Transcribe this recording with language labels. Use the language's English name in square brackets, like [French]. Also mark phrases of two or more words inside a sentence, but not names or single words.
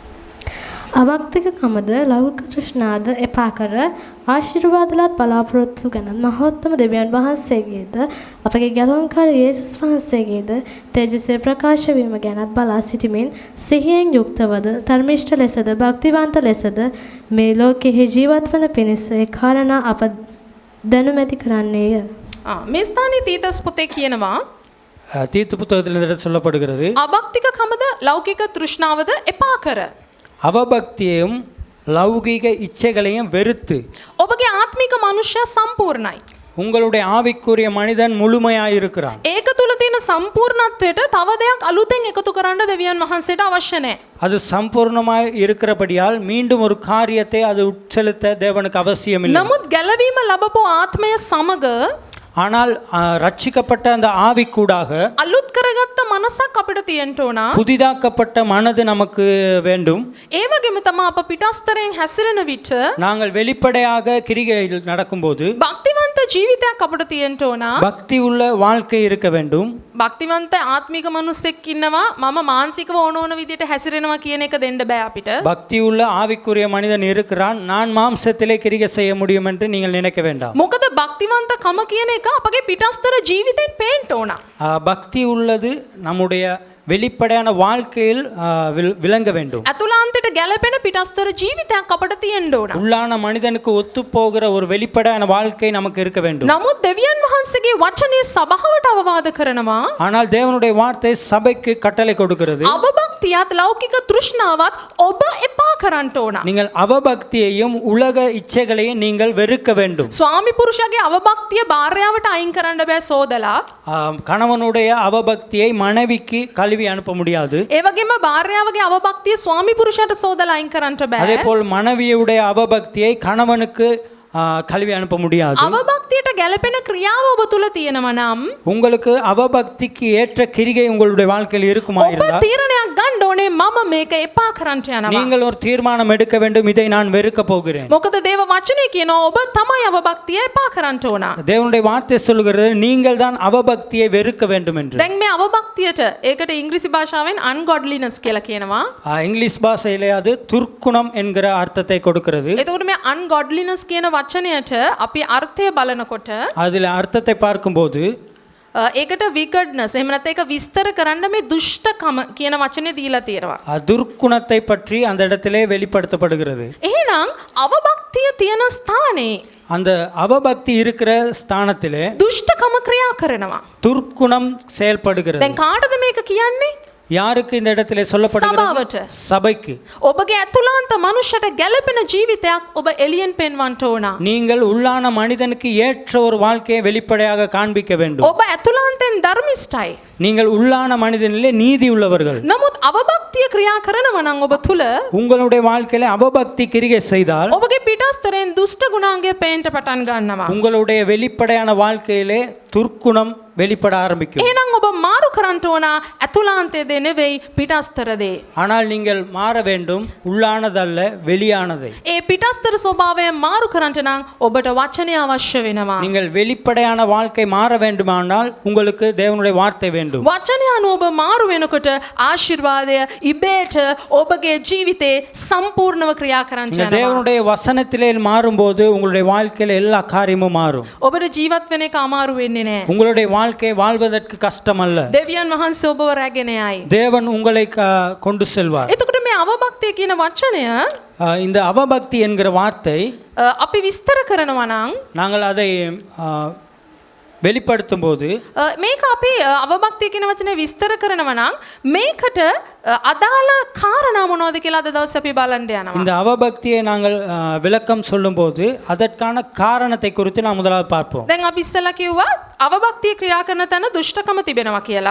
[Sinhala] අවක්තිකකමද ලෞකික තෘෂ්ණාද එපා කර ආශිර්වාදලත් බලාපොරොත්තු ගැන මහෝත්තම දෙවියන් වහන්සේගේද අපගේ ගැලවුම්කාර යේසුස් වහන්සේගේද තේජසේ ප්‍රකාශ වීම ගැනත් බලා සිටීමෙන් සිහියෙන් යුක්තවද ධර්මිෂ්ඨ ලෙසද භක්තිවන්ත ලෙසද මේ ලෝකෙහි ජීවත් වන පිණිස ඒ කාරණා අප දැනුමැති කරන්නේය. මේ ස්ථානයේ තීතස් පොතේ කියනවා [Tamil] தீத்து புத்தகத்தில் சொல்லப்படுகிறது, [Sinhala] අභක්තිකකමද ලෞකික තෘෂ්ණාවද එපා කර. [Tamil] அவபக்தியையும் லௌகீக இச்சைகளையும் வெறுத்து [Sinhala] ඔබගේ ආත්මික මනුෂ්‍යයා සම්පූර්ණයි. [Tamil] உங்களுடைய ஆவிக்குரிய மனிதன் முழுமையாயிருக்கிறான். [Sinhala] ඒක තුල තියෙන සම්පූර්ණත්වයට තව දෙයක් අලුතෙන් එකතු කරන්න දෙවියන් වහන්සේට අවශ්‍ය නැහැ. [Tamil] அது சம்பூர்ணமாய் இருக்கிறபடியால் மீண்டும் ஒரு காரியத்தை அது உட்செலுத்த தேவனுக்கு அவசியமில்லை. [Sinhala] නමුත් ගැලවීම ලැබපු ආත්මය සමග [Tamil] ஆனால் ரட்சிக்கப்பட்ட அந்த ஆவிக்கூடாக [Sinhala] අලුත් කරගත්ත මනසක් අපිට තියෙන්න ඕන. [Tamil] புதிதாக்கப்பட்ட மனது நமக்கு வேண்டும். [Sinhala] ඒ වගේම තමයි අප පිටස්තරයෙන් හැසිරෙන විට [Tamil] நாங்கள் வெளிப்படையாக கிரிகையில் நடக்கும்போது [Sinhala] භක්තිවන්ත ජීවිතයක් අපිට තියෙන්න ඕන. [Tamil] பக்தி உள்ள வாழ்க்கை இருக்க வேண்டும். [Sinhala] භක්තිවන්ත ආත්මික මනුස්සෙක් ඉන්නවා මම මානසිකව ඕන ඕන විදිහට හැසිරෙනවා කියන එක දෙන්න බෑ අපිට. [Tamil] பக்தி உள்ள ஆவிக்குரிய மனிதன் இருக்கிறான், நான் மாம்சத்திலே கிரிகை செய்ய முடியும் என்று நீங்கள் நினைக்க வேண்டாம். [Sinhala] මොකද භක්තිවන්ත කම කියන එක අපගේ පිටස්තර ජීවිතෙන් පේන්න ඕන. [Tamil] பக்தி உள்ளது நம்முடைய வெளிப்படையான வாழ்க்கையில் விளங்க வேண்டும். [Sinhala] අතුලාන්තයට ගැලපෙන පිටස්තර ජීවිතයක් අපට තියෙන්න ඕන. [Tamil] உள்ளான மனிதனுக்கு ஒத்து போகிற ஒரு வெளிப்படையான வாழ்க்கை நமக்கு இருக்க வேண்டும். [Sinhala] නමුත් දෙවියන් වහන්සේගේ වචනේ සභාවට අවවාද කරනවා. [Tamil] ஆனால் தேவனுடைய வார்த்தை சபைக்கு கட்டளை கொடுக்கிறது. [Sinhala] අවභක්තියත් ලෞකික තෘෂ්ණාවත් ඔබ එපා කරන්න ඕන. [Tamil] நீங்கள் அவபக்தியையும் உலக இச்சைகளையும் நீங்கள் வெறுக்க வேண்டும். [Sinhala] ස්වාමි පුරුෂයාගේ අවභක්තිය භාර්යාවට අයින් කරන්න බෑ සෝදලා. [Tamil] கணவனுடைய அவபக்தியை மனைவிக்கு கழுவி அனுப்ப முடியாது. [Sinhala] ඒ වගේම භාර්යාවගේ අවභක්තිය ස්වාමි පුරුෂයාට සෝදලා අයින් කරන්න බෑ. [Tamil] அதேபோல் மனைவியுடைய அவபக்தியை கணவனுக்கு கழுவி அனுப்ப முடியாது. [Sinhala] අවභක්තියට ගැලපෙන ක්‍රියාව ඔබ තුල තියෙනවා නම් [Tamil] உங்களுக்கு அவபக்திக்கு ஏற்ற கிரிகை உங்களுடைய வாழ்க்கையில் இருக்குமா [Sinhala] ඔබ [Tamil] இருந்தால் [Sinhala] තීරණයක් ගන්න ඕනේ මම මේක එපා කරන්න යනවා. [Tamil] நீங்கள் ஒரு தீர்மானம் எடுக்க வேண்டும், இதை நான் வெறுக்க போகிறேன். [Sinhala] මොකද දේව වචනේ කියනවා ඔබ තමයි අවභක්තිය එපා කරන්න ඕන. [Tamil] தேவனுடைய வார்த்தை சொல்கிறது நீங்கள் தான் அவபக்தியை வெறுக்க வேண்டும் என்று. [Sinhala] දැන් මේ අවභක්තියට ඒකට ඉංග්‍රීසි භාෂාවෙන් ungodliness කියලා කියනවා. [Tamil] இங்கிலீஷ் பாஷையிலே அது துர்க்குணம் என்கிற அர்த்தத்தை கொடுக்கிறது. [Sinhala] එතකොට මේ ungodliness කියන වචනයට අපි අර්ථය බලනකොට [Tamil] அதில் அர்த்தத்தை பார்க்கும்போது [Sinhala] ඒකට wickedness එහෙම නැත්නම් ඒක විස්තර කරන්න මේ දුෂ්ටකම කියන වචනේ දීලා තියෙනවා. [Tamil] துர்க்குணத்தை பற்றி அந்த இடத்திலே வெளிப்படுத்தப்படுகிறது. [Sinhala] එහෙනම් අවභක්තිය තියෙන ස්ථානේ [Tamil] அந்த அவபக்தி இருக்கிற ஸ்தானத்திலே [Sinhala] දුෂ්ටකම ක්‍රියා කරනවා. [Tamil] துர்க்குணம் செயல்படுகிறது. [Sinhala] දැන් කාටද මේක කියන්නේ? [Tamil] யாருக்கு இந்த இடத்திலே சொல்லப்படுகிறது? [Sinhala] සභාවට. [Tamil] சபைக்கு. [Sinhala] ඔබගේ ඇතුළාන්ත මනුෂ්‍යට ගැළපෙන ජීවිතයක් ඔබ එළියෙන් පෙන්වන්න ඕන. [Tamil] நீங்கள் உள்ளான மனிதனுக்கு ஏற்ற ஒரு வாழ்க்கையை வெளிப்படையாக காண்பிக்க வேண்டும். [Sinhala] ඔබ ඇතුළාන්තෙන් ධර්මිෂ්ඨයි. [Tamil] நீங்கள் உள்ளான மனிதனிலே நீதி உள்ளவர்கள். [Sinhala] නමුත් අවභක්තිය ක්‍රියා කරනවා නම් ඔබ තුල [Tamil] உங்களுடைய வாழ்க்கையில அவபக்தி கிரியை செய்தால் [Sinhala] ඔබගේ පිටස්තරෙන් දුෂ්ට ගුණාංගය පේන්න පටන් ගන්නවා. [Tamil] உங்களுடைய வெளிப்படையான வாழ்க்கையிலே துர்க்குணம் வெளிப்பட ஆரம்பிக்கும். [Sinhala] එහෙනම් ඔබ මාරු කරන්න ඕන ඇතුළාන්තයේ නෙවෙයි පිටස්තරදී. [Tamil] ஆனால் நீங்கள் மாற வேண்டும் உள்ளானதல்ல வெளியானதை. [Sinhala] ඒ පිටස්තර ස්වභාවය මාරු කරන්න නම් ඔබට වචනය අවශ්‍ය වෙනවා. [Tamil] நீங்கள் வெளிப்படையான வாழ்க்கை மாற வேண்டுமானால் உங்களுக்கு தேவனுடைய வார்த்தை வேண்டும். [Sinhala] වචනය අනුව ඔබ මාරු වෙනකොට ආශිර්වාදය ඉබේට ඔබගේ ජීවිතේ සම්පූර්ණව ක්‍රියා කරන්න [Tamil] நீங்கள் [Sinhala] යනවා. [Tamil] தேவனுடைய வசனத்திலே மாறும்போது உங்களுடைய வாழ்க்கையில எல்லா காரியமும் மாறும். [Sinhala] ඔබට ජීවත් වෙන එක අමාරු වෙන්නේ නැහැ. [Tamil] உங்களுடைய வாழ்க்கை வாழ்வதற்கு கஷ்டம் அல்ல. [Sinhala] දෙවියන් වහන්සේ ඔබව රැගෙන යයි. [Tamil] தேவன் உங்களை கொண்டு செல்வார். [Sinhala] එතකොට මේ අවභක්තිය කියන වචනය [Tamil] இந்த அவபக்தி என்கிற வார்த்தை [Sinhala] අපි විස්තර කරනවා නම් [Tamil] நாங்கள் அதை வெளிப்படுத்தும் போது [Sinhala] මේක අපි අවභක්තිය කියන වචනේ විස්තර කරනවා නම් මේකට අදාළ කාරණා මොනවද කියලා අද දවසේ අපි බලන්න යනවා. [Tamil] இந்த அவபக்தியை நாங்கள் விளக்கம் சொல்லும்போது அதற்கான காரணத்தை குறித்து நாம் முதலாவது பார்ப்போம். [Sinhala] දැන් අපි ඉස්සෙල්ලා කිව්වා අවභක්තිය ක්‍රියා කරන තැන දුෂ්ටකම තිබෙනවා කියලා.